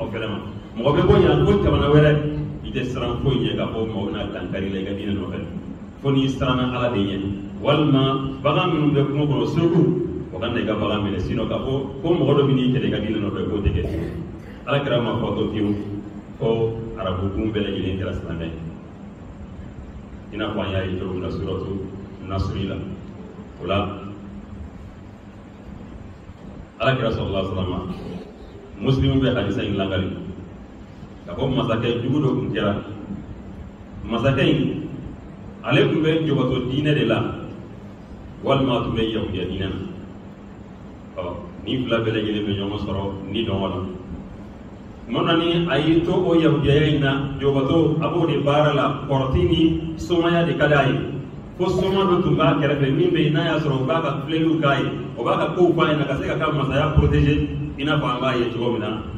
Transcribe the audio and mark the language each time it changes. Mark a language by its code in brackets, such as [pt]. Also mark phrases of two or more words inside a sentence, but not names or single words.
[bm] fɛnɛ ma mɔgɔ bɛ bɔ yan ko jamana wɛrɛ i tɛ siran foyi ɲɛ k'a fɔ mɔgɔ bɛna dankari la i ka diinɛ nɔfɛ fo n'i siranna ala de ɲɛ walima bagan minnu bɛ kungo kɔnɔ suruku o ka na i ka bagan minɛ sinon k'a fɔ ko mɔgɔ dɔ bɛ n'i kɛlɛ i ka diinɛ nɔfɛ k'o tɛ kɛ alakira ma fɔ to fiyewu ko arabukun bɛɛ lajɛlen kɛra silamɛ ye i n'a fɔ an y'a ye cogo min na suratu nasri la o la alakira [ar] صلى الله عليه وسلم [bm] muslimu bɛ hadisa in lankali ka fɔ masakɛ jugu dɔ tun kɛra masakɛ in ale tun bɛ jogoto diinɛ de la walima tun bɛ yahudiya diinɛ na ni fila bɛɛ lajɛlen bɛ ɲɔgɔn sɔrɔ ni dɔngɔ la tuma na ni a y'i to o yahudiya in na jogoto a b'o de baara la kɔrɔti ni somaya de ka d'a ye ko soma dɔ tun b'a kɛrɛfɛ min bɛ yen n'a y'a sɔrɔ u b'a ka filɛliw k'a ye o b'a ka kow f'a ɲɛna ka se ka ka masaya protégé i n'a fɔ an b'a ye cogo min na